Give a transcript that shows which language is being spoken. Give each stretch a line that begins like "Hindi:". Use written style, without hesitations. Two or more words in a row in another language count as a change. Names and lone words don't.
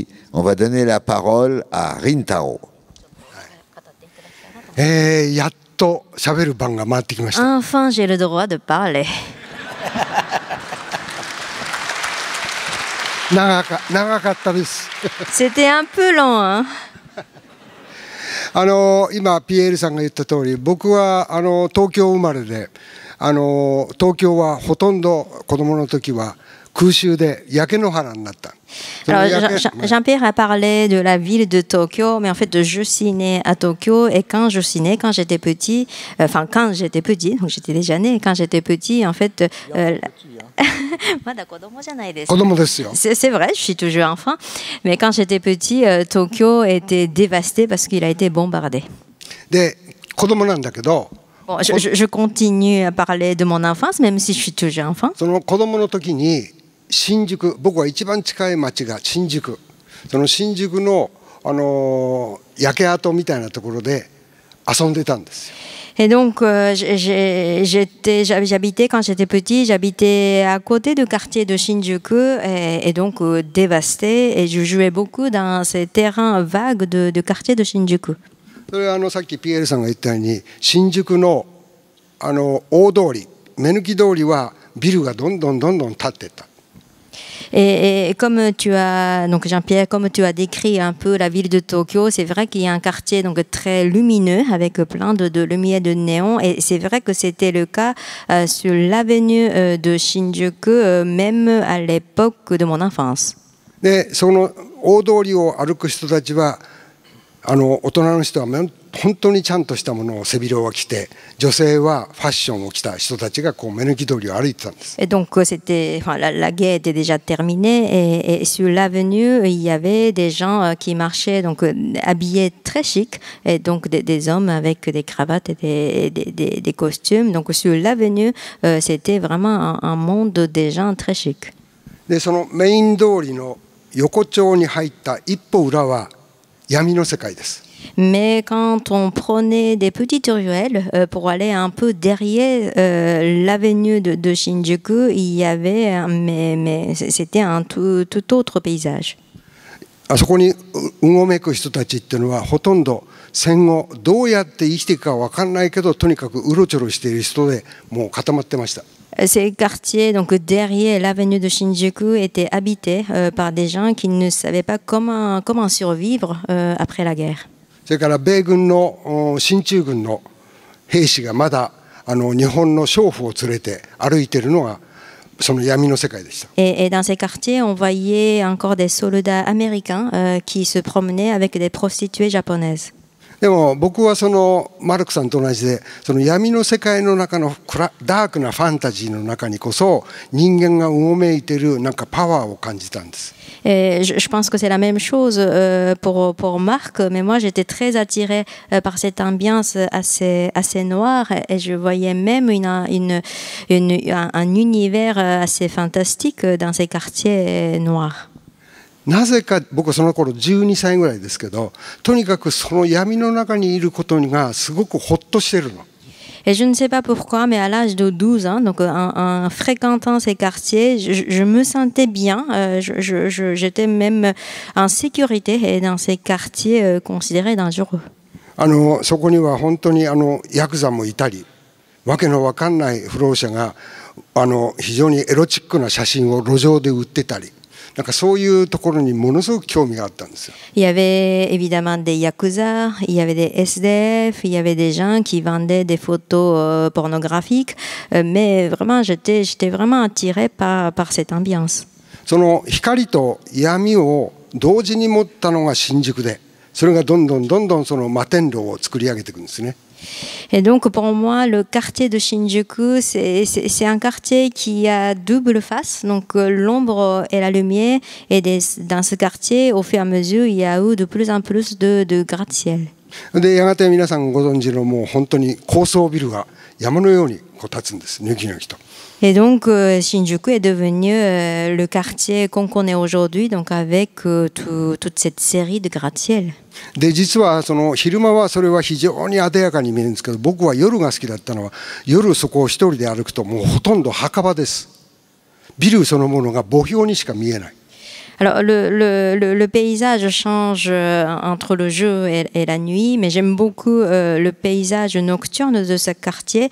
French: On va donner la parole à Rintaro. Enfin, j'ai le droit de parler. C'était un peu long, hein?
Japanese: 今ピエールさんが言った通り、僕は東京生まれで、東京はほとんど子供の時は空襲で焼け野原になった。
French: Alors, Jean-Pierre a parlé de la ville de Tokyo, mais en fait, je suis né à Tokyo et quand j'étais petit, donc j'étais déjà né, quand j'étais petit, en fait, c'est vrai, je suis toujours enfant, mais quand j'étais petit, Tokyo était dévasté parce qu'il a été bombardé. Bon, je continue à parler de mon enfance, même si je suis toujours enfant.
Japanese: 新宿、僕は一番近い町が新宿、その新宿の焼け跡みたいなところで遊んでたんですよ。
French: Et donc, j'habitais, quand j'étais petit, j'habitais à côté du quartier de Shinjuku et donc dévasté. Et je jouais beaucoup dans ces terrains vagues de quartier de Shinjuku.
Japanese: それはさっきピエールさんが言ったように、新宿の大通り、目抜き通りはビルがどんどん建っていった。
French: Et comme donc Jean-Pierre, comme tu as décrit un peu la ville de Tokyo, c'est vrai qu'il y a un quartier donc très lumineux avec plein de lumière de néon. Et c'est vrai que c'était le cas sur l'avenue de Shinjuku, même à l'époque de mon enfance.
Japanese: で、その大通りを歩く人たちは、大人の人は本当にちゃんとしたものを背広を着て、女性はファッションを着た人たちがこう目抜き通りを歩いてたんです。
French: Et donc la guerre était déjà terminée et sur l'avenue il y avait des gens qui marchaient donc habillés très chic et donc des hommes avec des cravates et des costumes. Donc sur l'avenue c'était vraiment un monde des gens très chic.
Japanese: で、そのメイン通りの横丁に入った一歩裏は闇の世界です。
French: Mais quand on prenait des petites ruelles pour aller un peu derrière l'avenue de Shinjuku, il y avait, mais c'était un tout autre paysage.
Japanese: あそこにうごめく人たちっていうのはほとんど戦後どうやって生きていくか分かんないけどとにかくうろちょろしている人でもう固まってました。
French: Ces quartiers, donc derrière l'avenue de Shinjuku, étaient habités par des gens qui ne savaient pas comment survivre après la guerre.
Japanese: それから米軍の進駐軍の兵士がまだ日本の娼婦を連れて歩いているのがその闇の世界でした。
French: Et dans ces quartiers, on voyait encore des soldats américains qui se promenaient avec des prostituées japonaises.
Japanese: でも僕はそのマルクさんと同じでその闇の世界の中のダークなファンタジーの中にこそ人間がうごめいているなんかパワーを感じたんです。
French: Et je pense que c'est la même chose pour Marc, mais moi j'étais très attirée par cette ambiance assez noire et je voyais même un univers assez fantastique dans ces quartiers noirs.
Japanese: なぜか僕はその頃12歳ぐらいですけど、とにかくその闇の中にいることがすごくホッとしてるの。
French: Et je ne sais pas pourquoi, mais à l'âge de 12 ans, donc en fréquentant ces quartiers, je me sentais bien. J'étais même en sécurité dans ces quartiers considérés dangereux.
Japanese: そこには本当にヤクザもいたり、わけのわかんない不老者が非常にエロチックな写真を路上で売ってたり。なんかそういうところにものすごく興味があったんですよ。
French: Il y avait évidemment des yakuza, il y avait des SDF, il y avait des gens qui vendaient des photos pornographiques, mais vraiment j'étais vraiment attirée par cette ambiance.
Japanese: その光と闇を同時に持ったのが新宿で、 それがどんどんその摩天楼を作り上げていくんですね。
French: Et donc pour moi, le quartier de Shinjuku, c'est un quartier qui a double face, donc l'ombre et la lumière. Et dans ce quartier, au fur et à mesure, il y a eu de plus en plus de gratte-ciel.
Japanese: でやがて皆さんご存知のもう本当に高層ビルが山のようにこう建つんです、ニョキニョキと。
French: Et donc Shinjuku est devenu le quartier qu'on connaît aujourd'hui, donc avec toute cette série de gratte-ciel.
Japanese: で実はその昼間はそれは非常に艶やかに見えるんですけど、僕は夜が好きだったのは、夜そこを一人で歩くともうほとんど墓場です。ビルそのものが墓標にしか見えない。
French: Alors le paysage change entre le jour et la nuit, mais j'aime beaucoup le paysage nocturne de ce quartier.